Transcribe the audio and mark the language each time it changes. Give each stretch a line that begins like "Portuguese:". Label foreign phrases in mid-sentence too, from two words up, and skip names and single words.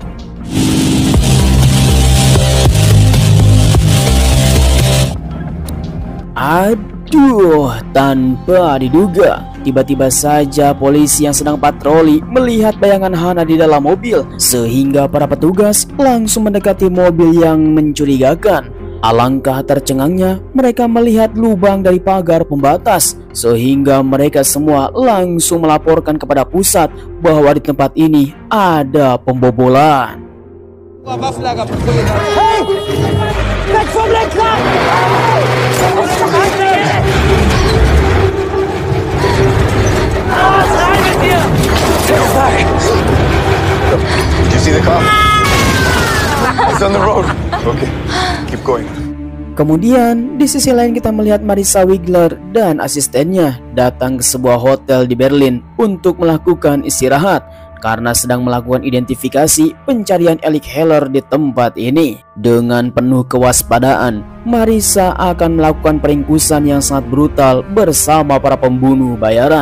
Indonesian: Aduh, tanpa diduga, tiba-tiba saja polisi yang sedang patroli melihat bayangan Hana di dalam mobil, sehingga para petugas langsung mendekati mobil yang mencurigakan. Alangkah tercengangnya mereka melihat lubang dari pagar pembatas, sehingga mereka semua langsung melaporkan kepada pusat bahwa di tempat ini ada pembobolan.
German: Hey! Weg vom Lenkrad!
English: Did you see the car? It's on the road. Okay, keep going.
Indonesian: Kemudian di sisi lain kita melihat Marissa Wiggler dan asistennya datang ke sebuah hotel di Berlin untuk melakukan istirahat karena sedang melakukan identifikasi pencarian Eric Heller di tempat ini. Dengan penuh kewaspadaan, Marissa akan melakukan peringkusan yang sangat brutal bersama para pembunuh bayaran.